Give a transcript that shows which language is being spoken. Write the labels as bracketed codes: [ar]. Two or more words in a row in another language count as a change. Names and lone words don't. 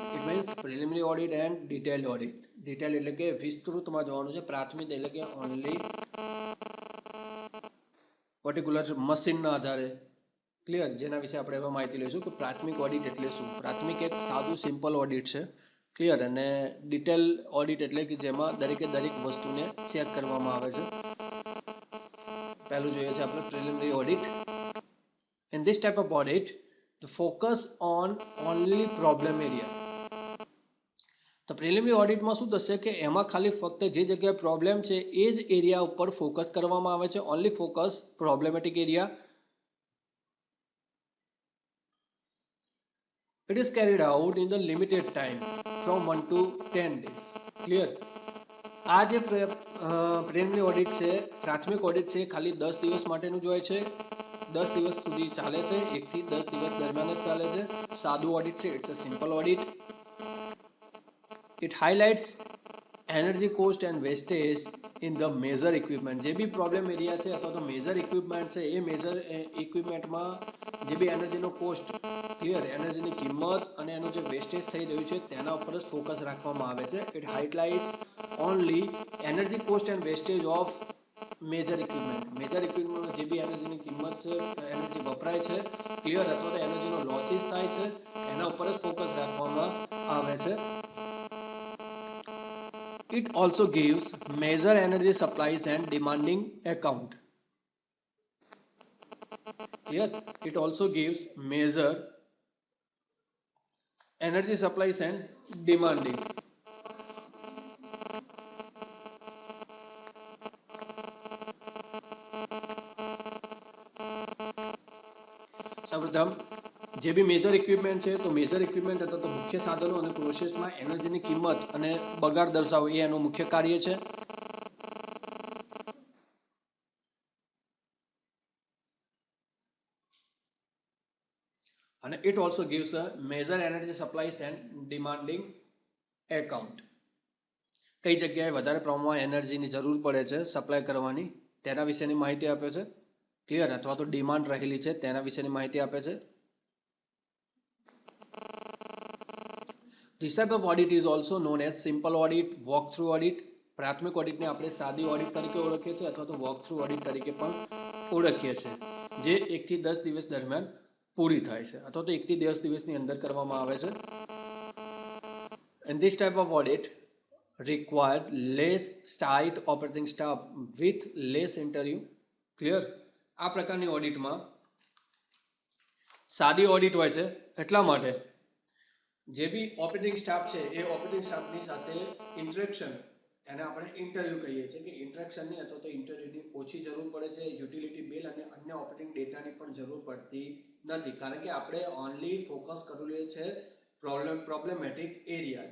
[en] it means preliminary audit and detailed audit. [gu] ડિટેલ એટલે કે વિસ્તૃતમાં જવાનું છે, પ્રાથમિક એટલે કે [en] only particular [gu] મશીનના આધારે. ક્લિયર? જેના વિશે આપણે હવે માહિતી લઈશું કે પ્રાથમિક ઓડિટ એટલે શું. પ્રાથમિક એક સાદું [en] simple audit [gu] છે. ક્લિયર? અને ડિટેલ ઓડિટ એટલે કે જેમાં દરેક વસ્તુને ચેક કરવામાં આવે છે. પહેલું જોઈએ છે આપણે [en] preliminary audit. In this type of audit, the focus on only problem area. [gu] તો પ્રિલિમિનરી ઓડિટમાં શું થશે કે એમાં ખાલી ફક્ત જે જગ્યાએ પ્રોબ્લેમ છે એ જ એરિયા ઉપર ફોકસ કરવામાં આવે છે. [en] only focus problematic area. It is carried out in the limited time from 1 to 10 days. Clear? [gu] આ જે [en] preliminary audit [gu] છે, પ્રાથમિક ઓડિટ છે, ખાલી 10 દિવસ માટેનું જ હોય છે. 10 દિવસ સુધી ચાલે છે, 1 થી 10 દિવસ દરમિયાન જ ચાલે છે. સાદું ઓડિટ છે, [en] it's a simple audit. It highlights energy cost and wastage in the major equipment. [gu] જે બી [en] problem area [gu] છે અથવા તો [en] major equipment [gu] છે એ મેજર ઇક્વિપમેન્ટમાં જે બી એનર્જીનો કોસ્ટ, ક્લિયર, એનર્જીની કિંમત અને એનું જે વેસ્ટેજ થઈ રહ્યું છે તેના ઉપર જ ફોકસ રાખવામાં આવે છે. [en] it highlights only energy cost and wastage of major equipment. [gu] મેજર ઇક્વિપમેન્ટમાં જે બી એનર્જીની કિંમત છે, એનર્જી વપરાય છે, ક્લિયર, અથવા તો એનર્જીનો લોસીસ થાય છે, એના ઉપર જ ફોકસ રાખવામાં આવે છે. [en] It also gives major energy supplies and demanding account. Clear? It also gives major energy supplies and demanding. [gu] સૌપ્રથમ જે બી [en] major equipment [gu] છે તો [en] major equipment [gu] અથવા તો મુખ્ય સાધનો અને પ્રોસેસમાં એનર્જીની કિંમત અને બગાડ દર્શાવો એ એનું મુખ્ય કાર્ય છે. [en] અને it also gives a major energy supplies and demanding account. [gu] કઈ જગ્યાએ વધારે પ્રમાણમાં એનર્જીની જરૂર પડે છે સપ્લાય કરવાની તેના વિશેની માહિતી આપે છે. ક્લિયર? અથવા તો ડિમાન્ડ રહેલી છે તેના વિશેની માહિતી આપે છે. [en] This type of audit is also known as simple audit, walk-through audit. [gu] પ્રાથમિક ઓડિટને આપણે સાદી ઓડિટ તરીકે ઓળખીએ છીએ અથવા તો walk-through ઓડિટ તરીકે પણ ઓળખીએ છીએ, જે 1 થી 10 દિવસ દરમિયાન પૂરી થાય છે અથવા તો 1 થી 10 દિવસની અંદર કરવામાં આવે છે. [en] And this type of audit required less tight operating staff with less interview. Clear? [gu] આ પ્રકારની ઓડિટમાં સાદી ઓડિટ હોય છે એટલા માટે જે બી [en] operating staff [gu] છે એ ઓપરેટિંગ સ્ટાફની સાથે ઇન્ટરેક્શન, એને આપણે ઇન્ટરવ્યૂ કહીએ છીએ, કે ઇન્ટરેક્શનની અથવા તો ઇન્ટરવ્યૂની ઓછી જરૂર પડે છે. [en] utility bill [gu] અને અન્ય આપણને ઓપરેટિંગ ડેટાની પણ જરૂર પડતી નથી, કારણ કે આપણે [en] only focus [gu] કરેલું છે [en] problematic area.